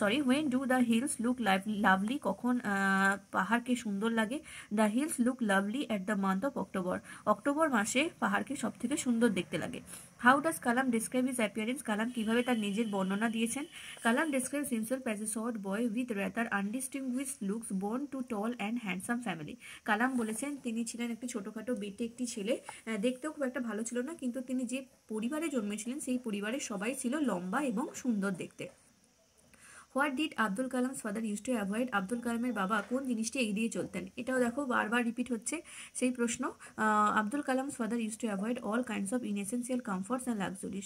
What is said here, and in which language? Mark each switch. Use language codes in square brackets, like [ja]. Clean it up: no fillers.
[en] when do the hills look lovely? [bn] কখন পাহাড়কে সুন্দর লাগে? [en] The hills look lovely at the month of October. [bn] October মাসে পাহাড়কে সব থেকে সুন্দর দেখতে লাগে। [en] How does Kalam describe his appearance? [bn] কালাম কিভাবে তার নিজের বর্ণনা দিয়েছেন? [en] Kalam describes himself as a short boy with rather undistinguished looks, born to tall and handsome family. [bn] কালাম বলেছেন তিনি ছিলেন একটি ছোটখাটো বেটে একটি ছেলে, দেখতেও খুব একটা ভালো ছিল না, কিন্তু তিনি যে পরিবারে জন্মেছিলেন সেই পরিবারের সবাই ছিল লম্বা এবং সুন্দর দেখতে। [en] What did Abdul Kalam's father use to avoid? [bn] Abdul কালামের বাবা কোন জিনিসটি এড়িয়ে চলতেন? এটাও দেখো বারবার রিপিট হচ্ছে সেই প্রশ্ন। [en] Abdul Kalam's father use to avoid all kinds of inessential comforts and luxury.